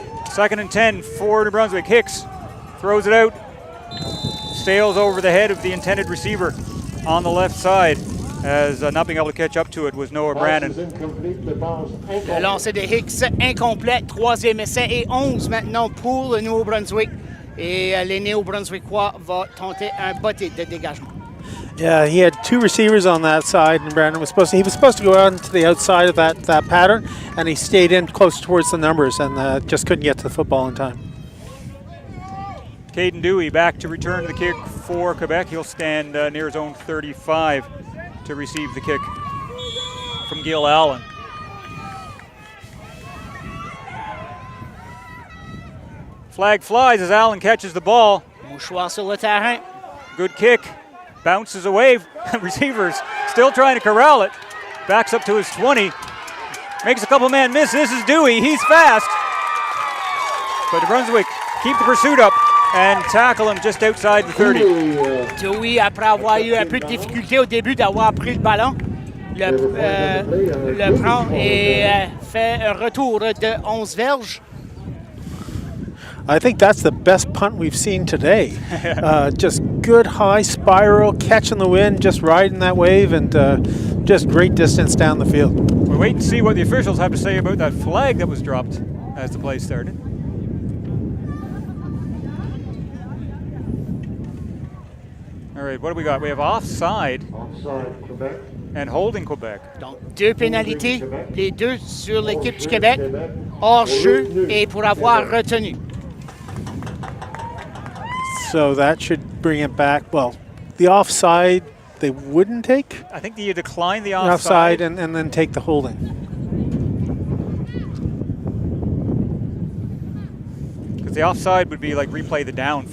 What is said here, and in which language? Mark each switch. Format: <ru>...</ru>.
<en>Second and 10 for New Brunswick. Hicks throws it out, sails over the head of the intended receiver on the left side, as not being able to catch up to it was Noah Brannon.</en> <fr>Le lancer de Hicks incomplet, troisième essai et 11 maintenant pour le Nouveau-Brunswick. Et les Néo-Brunswickois vont tenter un botté de dégagement.</fr> <en>Yeah, he had 2 receivers on that side, and Brandon was supposed to go out to the outside of that pattern, and he stayed in close towards the numbers and just couldn't get to the football in time. Caden Dewey back to return the kick for Quebec. He'll stand near his own 35 to receive the kick from Gil Allen. Flag flies as Allen catches the ball.</en> <fr>Mouchoir sur le terrain.</fr> <en>Good kick. Bounces away. Receivers still trying to corral it. Backs up to his 20. Makes a couple man miss. This is Dewey. He's fast. But New Brunswick keep the pursuit up and tackle him just outside the 30.</en> <fr>Dewey, après avoir eu un peu de difficulté au début d'avoir pris le ballon, le prend et fait un retour de 11 verges.</fr> <en>I think that's the best punt we've seen today. Just good high spiral, catching the wind, just riding that wave, and just great distance down the field. We'll wait and see what the officials have to say about that flag that was dropped as the play started. All right, what do we got? We have offside Quebec. and holding Quebec.</en> <fr>Donc, 2 pénalités, les 2 sur l'équipe du Québec, hors jeu et pour avoir retenu.</fr> <en>So that should bring it back. Well, the offside they wouldn't take. I think you decline the Offside and then take the holding. Because the offside would be like replay the down, 5</en>